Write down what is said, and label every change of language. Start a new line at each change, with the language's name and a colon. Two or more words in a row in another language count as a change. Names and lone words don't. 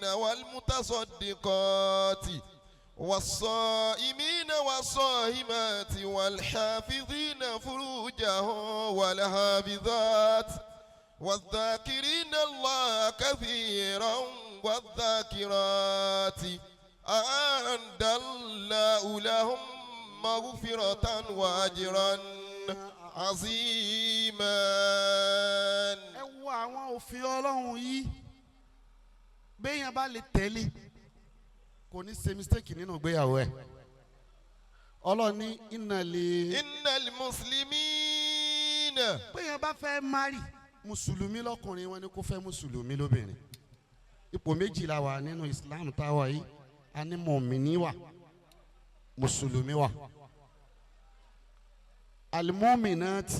Arabic: والمتصدقات والصائمين والصائمات والحافظين فروجهم والحافظات والذاكرين الله كثيرا والذاكرات أعد الله لهم مغفرة وأجرا عظيما.
Yoruba: ẹ wo àwọn òfin Ọlọ́run yìí béèyàn bá lè tẹ̀lé kò ní ṣe mistake nínú ìgbéyàwó ẹ̀ Ọlọ́run ní
Arabic: إن المسلمين
Yoruba: béèyàn bá fẹ́ marry mùsùlùmí lọ́kùnrin wọn ni kó fẹ́ mùsùlùmí lóbìnrin ipò méjì la wà nínú Islam táwa yìí a ní mọ̀mìnì wà mùsùlùmí wà alimọ́mìnàtì.